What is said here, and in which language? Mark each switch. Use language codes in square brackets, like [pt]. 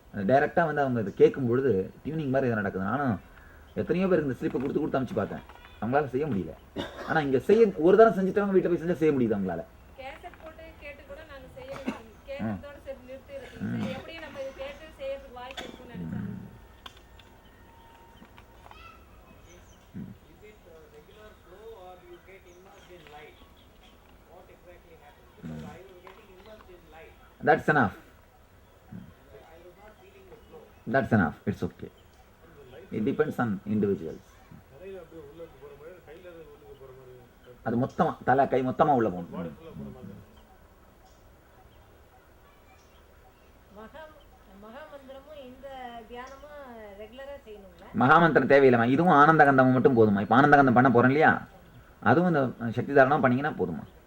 [ta] டைரெக்டாக வந்து அவங்க இதை கேட்கும் பொழுது டியூனிங் மாதிரி ஏதோ நடக்குது. நானும் எத்தனையோ பேருக்கு இந்த ஸ்லிப்பை கொடுத்து அனுப்பிச்சு பார்த்தேன், அவங்களால செய்ய முடியல. ஆனால் இங்கே ஒரு தரம் செஞ்சுட்டவங்க வீட்டில் போய் செஞ்சால் செய்ய முடியுது அவங்களால. கேசட் போட்டு கேட்டு கூட நாங்க செய்யணும். கேட்டதோட சரி நிறுத்தி சரி எப்படியும் நம்ம இது கேட்டு செய்யறதுக்கு வாய்ப்பு இருக்குன்னு நினைச்சாங்க. [en] Regular flow or you get immersed in light? What exactly happens? Because I was getting immersed in light. That's enough. I was not feeling the flow. That's enough. It's okay. It depends on individuals. [ta] நிறைய அப்படியே உள்ளுக்கு போகிற மாதிரி கையில் உள்ளுக்கு போகிற மாதிரி அது மொத்தமாக தலை கை மொத்தமாக உள்ள போகணும். ஃபுல்லாக போகிற மாதிரி மகாமந்திரமும் இந்த தியானமும் ரெகுலரா செய்யணுங்களா? மகாமந்திரம் தேவையில்லைம்மா, இதுவும் ஆனந்தகந்தம் மட்டும் போதுமா. இப்போ ஆனந்தகந்தம் பண்ண போகிறேன் இல்லையா, அதுவும் இந்த சக்தி தாரணம் பண்ணிங்கன்னா போதுமா.